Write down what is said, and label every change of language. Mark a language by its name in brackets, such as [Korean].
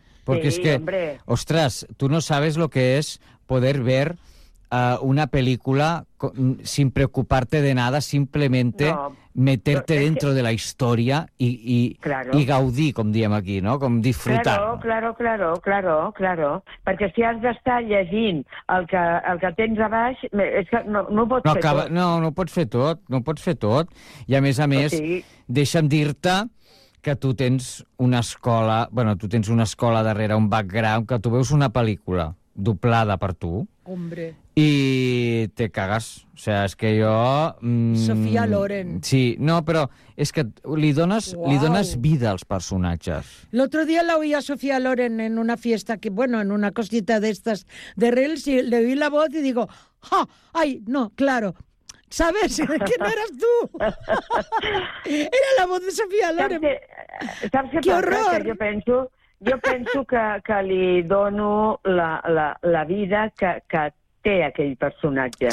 [Spanish] Porque sí, es que, hombre. Ostras, tú no sabes lo que es poder ver una película sin preocuparte de nada, simplemente no, meterte dentro de la historia y [Catalan] gaudí, com diem aquí, [Spanish] no? [Catalan] Com disfrutar. [Spanish] Claro. [Catalan] Perquè si has d'estar llegint el que tens a baix, és que no ho pots fer tot. I a més, deixa'm dir-te que tu tens una escola, bueno, tu tens una escola darrere, un background, que tu veus una pel·lícula doblada per tu. [Spanish] Hombre. [Catalan] I te cagues. O sigui, és que jo... Sofia Loren. Sí, no, però és que li dones vida als personatges. L'altre dia la oia Sofia Loren [Spanish] en una fiesta, [Catalan] que, bueno, en una cosita d'estes de Reels, i li oi [Spanish] la voz [Catalan] i [Spanish] digo, [Catalan] ¡ja! [Spanish] ¡Ay, no, claro! ¿Sabes? ¡Que no eras tú! Era la voz de Sofia Loren. ¡Qué horror! [Catalan] Jo penso que li dono la vida que té aquell personatge.